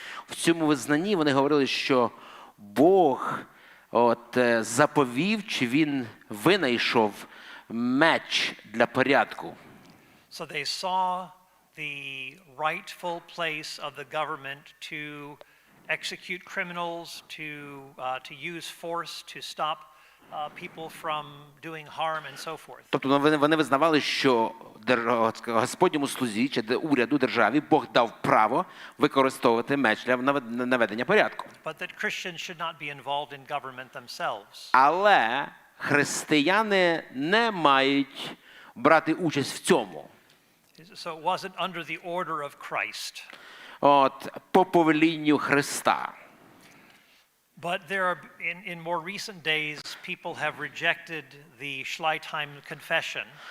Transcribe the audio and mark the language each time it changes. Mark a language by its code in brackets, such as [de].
[uk] В цьому визнанні вони говорили, що Бог заповів, чи він винайшов меч для порядку. [en] So they saw the rightful place of the government to execute criminals, to use force to stop people from doing harm and so forth. [uk] Тобто вони визнавали, що Господньому слузі чи уряду державі Бог дав право використовувати меч для наведення порядку. [en] But that Christians should not be involved in government themselves. [uk] Але християни не мають брати участь в цьому. [en] So it wasn't under the order of Christ. [uk] От по повелінню Христа. [en] But there are, in more recent days, people have rejected the Schleitheim Confession.